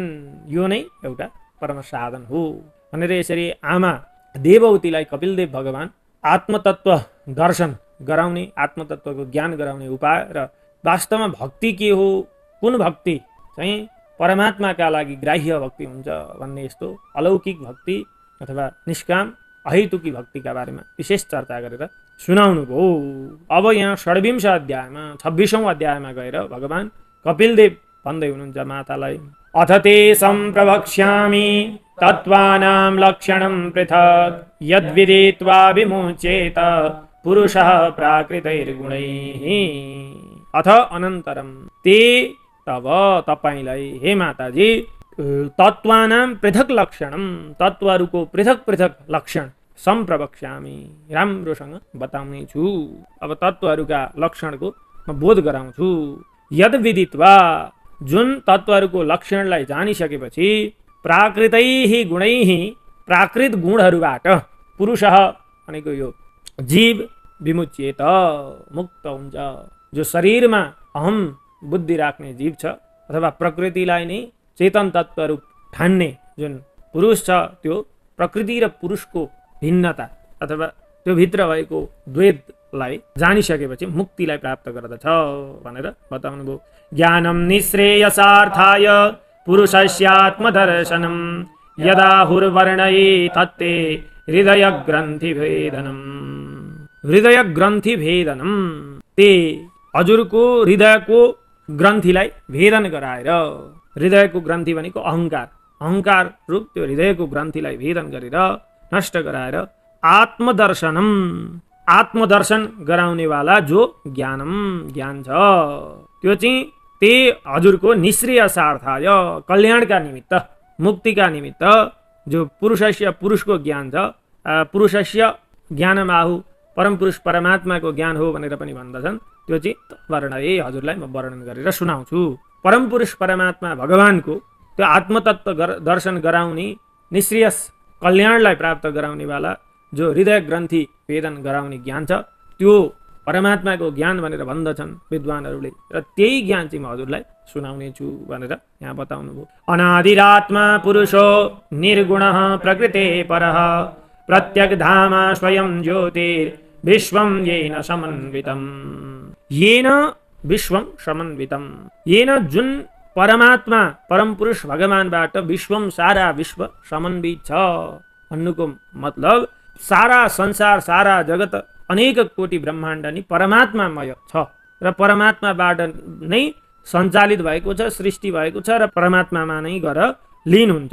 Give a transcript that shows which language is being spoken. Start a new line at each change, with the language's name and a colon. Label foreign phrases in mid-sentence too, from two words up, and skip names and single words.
Nepali: यो नै एउटा परम साधन हो भनेर यसरी आमा देवहूतिलाई कपिलदेव भगवान आत्मतत्व दर्शन गराउने, आत्मतत्वको ज्ञान गराउने उपाय र वास्तवमा भक्ति के हो, कुन भक्ति चाहिँ परमात्माका लागि ग्राह्य भक्ति हुन्छ भन्ने यस्तो अलौकिक भक्ति अथवा निष्काम अहेतुकी भक्तिका बारेमा विशेष चर्चा गरेर सुनाउनु भयो। अब यहाँ 26औं अध्यायमा 26औं अध्यायमा गएर भगवान कपिलदेव भन्दै हुनुहुन्छ मातालाई,
Sanskrit: अथ ते सम्प्रवक्ष्यामि तत्त्वानां लक्षणं पृथक् यद्विदित्वा विमुच्येत पुरुषः प्राकृतैर्गुणैः। अथ अनन्तरं ते
Nepali: तब तपाईलाई हे माताजी
Sanskrit: तत्त्वानां पृथक लक्षणं,
Nepali: तत्त्वहरूको पृथक पृथक लक्षण सम्प्रवक्ष्यामि राम्रोसँग बताउने छु। अब तत्त्वहरूका लक्षणको म बोध गराउँछु।
Sanskrit: यद विदित्वा,
Nepali: जुन तत्त्वहरूको लक्षणलाई जानिसकेपछि
Sanskrit: प्राकृतैः गुणैः,
Nepali: प्राकृत गुणहरूबाट पुरुषः भनेको यो जीव विमुच्येत, मुक्त हुन्छ। जो शरीरमा अहम बुद्धि राख्ने जीव छ अथवा प्रकृतिलाई नै चेतन तत्त्वरूप ठान्ने जुन पुरुष छ, त्यो प्रकृति र पुरुषको भिन्नता अथवा त्यो भित्र भएको द्वैतलाई जानिसकेपछि मुक्तिलाई प्राप्त गर्दछ भनेर बताउनु भयो।
Sanskrit: ज्ञानं निःश्रेयसार्थाय पुरुषस्यात्मदर्शनं यदा हुर्वर्णये तत्ते हृदय ग्रन्थि भेदनम्। हृदय ग्रन्थि भेदनम्,
Nepali: ते हजुरको हृदयको ग्रन्थीलाई भेदन गराएर, हृदयको ग्रन्थी भनेको अहङ्कार, अहङ्कार रूप त्यो हृदयको ग्रन्थीलाई भेदन गरेर नष्ट गराएर आत्मदर्शनम, आत्मदर्शन गराउनेवाला जो ज्ञानम, ज्ञान छ त्यो चाहिँ ते हजुरको निःश्रेयसार्थाय, कल्याणका निमित्त, मुक्तिका निमित्त जो पुरुषस्य, पुरुषको ज्ञान छ,
Sanskrit: पुरुषस्य ज्ञानमाहु
Nepali: परम पुरुष परमात्माको ज्ञान हो भनेर पनि भन्दछन्। त्यो चाहिँ वर्णये, हजुरलाई म वर्णन गरेर सुनाउँछु। परम पुरुष परमात्मा भगवानको त्यो आत्मतत्व दर्शन गराउने, निःश्रेयस कल्याणलाई प्राप्त गराउनेवाला जो हृदय ग्रन्थि भेदन गराउने ज्ञान छ, त्यो परमात्माको ज्ञान भनेर भन्दछन् विद्वानहरूले र त्यही ज्ञान चाहिँ म हजुरलाई सुनाउने छु भनेर यहाँ बताउनु भयो।
Sanskrit: अनादिरात्मा पुरुषो निर्गुणः प्रकृते परः प्रत्यग्धामा स्वयं ज्योतिर् विश्वं येन समन्वितम्। येन विश्वं समन्वितम्,
Nepali: येन जुन परमात्मा परम पुरुष भगवानबाट विश्वम सारा विश्व समन्वित छ भन्नुको मतलब सारा संसार सारा जगत अनेक कोटि ब्रह्माण्ड नि परमात्मामय छ र परमात्माबाट नै सञ्चालित भएको छ, सृष्टि भएको छ र परमात्मामा नै गएर लीन हुन्छ।